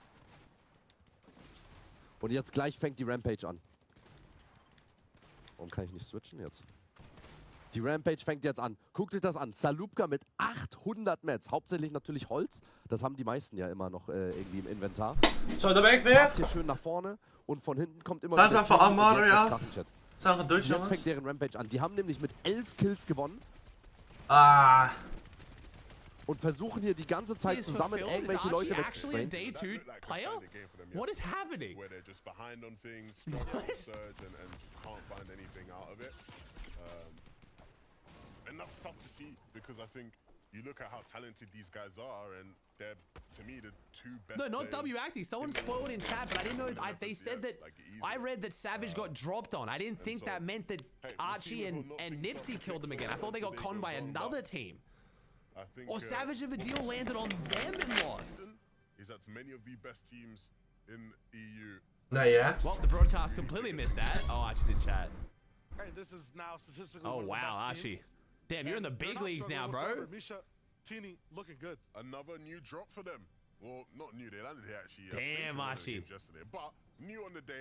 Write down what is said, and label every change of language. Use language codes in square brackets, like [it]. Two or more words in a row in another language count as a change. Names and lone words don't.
[de] Und jetzt gleich fängt die Rampage an. Warum kann ich nicht switchen jetzt? Die Rampage fängt jetzt an. Guckt euch das an. Salupka mit 800 Mets. Hauptsächlich natürlich Holz. Das haben die meisten ja immer noch irgendwie im Inventar. [nl] So, da ben ik weer. [de] Hier schön nach vorne. Und von hinten kommt immer [nl] Laat even Amaro, ja. Zag [de] Jetzt fängt deren Rampage an. Die haben nämlich mit 11 Kills gewonnen. Ah. Und versuchen hier die ganze Zeit zusammen irgendwelche Leute wegzusprayen. [en] Day 2 player? What is happening? Where they're just behind on things, struggling to surge and can't find anything out of it. And that's tough to see because I think you look at how talented these guys are and they're, to me, the 2 best No, not players W-acting. Someone spoiled in chat, but I didn't know. They said that. I read that Savage got dropped on. I didn't think that meant that Archie and Nipsey killed them again. I thought they got conned by another team. I think, Or Savage of a deal landed on them and lost. Is that many of the best teams in EU. [nl] Nou ja. [en] Well, the broadcast completely missed that. Oh, Archie's in chat. Hey, this is now statistically Oh one of the wow, best Archie. teams. Damn, you're in the And they're big not leagues now, struggling bro. whatsoever. Misha, Tini, looking good. Another new drop for them. Well, not new. They landed here actually. Damn, Archie. Yesterday, but new on the day.